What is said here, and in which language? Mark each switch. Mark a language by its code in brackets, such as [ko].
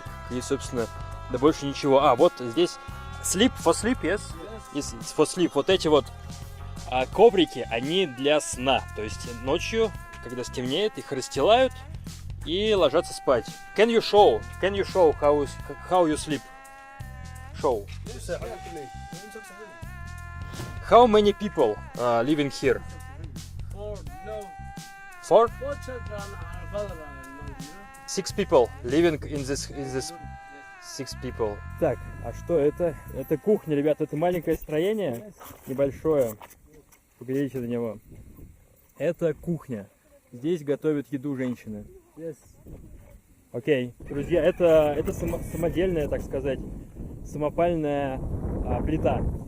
[ru] И, собственно, да больше ничего. Вот здесь [en] sleep, for sleep, yes? For sleep. [ru] Вот эти вот коврики, они для сна. То есть ночью, когда стемнеет, их расстилают и ложатся спать. [en] Can you show how you sleep? Show. How many people living here? Four? 6 people living in this 6 people. [ru] Так, а что это? Это кухня, ребята, это маленькое строение, небольшое. Поглядите на него. Это кухня. Здесь готовят еду женщины. Окей, друзья, это самодельная, так сказать, самопальная плита.